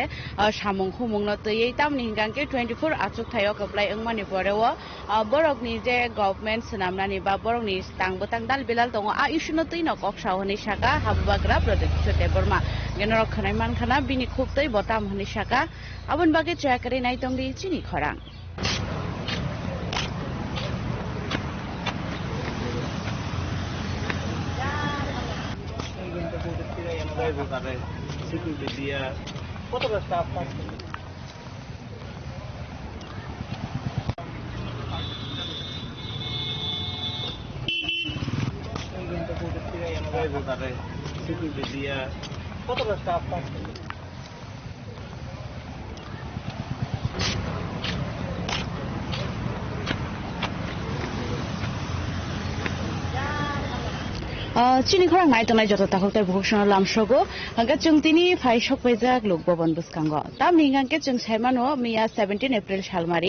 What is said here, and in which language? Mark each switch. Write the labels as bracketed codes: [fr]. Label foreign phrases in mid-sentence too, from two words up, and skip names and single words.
[trp] samung humung no tei tamni hingangke 24 achuk thayo kaplai engmani porewo borok ni je government senamnani ba borok ni tang dalbilal tongo a issue no tei no koksa honi saka habubagra project chote borma genero khanai mankhana bini khub tei botam honi saka abon bage chakari nai tongdi chini khorang. [bn] কতটা স্টাফ কতটা স্টাফ [trp] Chini khorang nai tonai joto takhoktai bhushona lamshogo hangga chungtini phai shokpaijak lok bhaban buskango tam hingangke chung saimano miya 17 April salmari